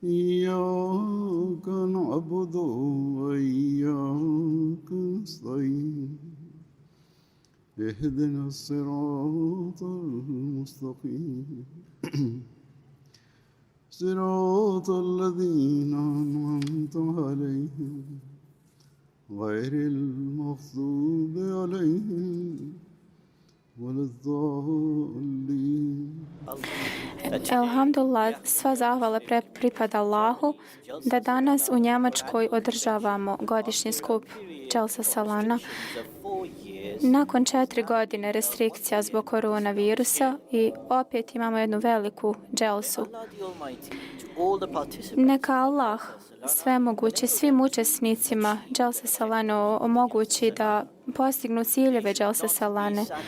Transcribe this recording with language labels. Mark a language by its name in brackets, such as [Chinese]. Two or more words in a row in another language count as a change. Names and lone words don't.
[Arabic] إياك نعبد وإياك نستعين اهدنا الصراط المستقيم صراط الذين أنعمت عليهم غير المغضوب عليهم ولا الضالين. [Bosnian] Alhamdulillah, sva zahvala pripada Allahu da danas u Njemačkoj održavamo godišnji skup Dželsa Salana. Nakon 4 godine restrikcija zbog koronavirusa i opet imamo jednu veliku dželsu. Neka Allah svemogući svim učesnicima Dželsa Salana omogući da postignu ciljeve Dželsa Salane.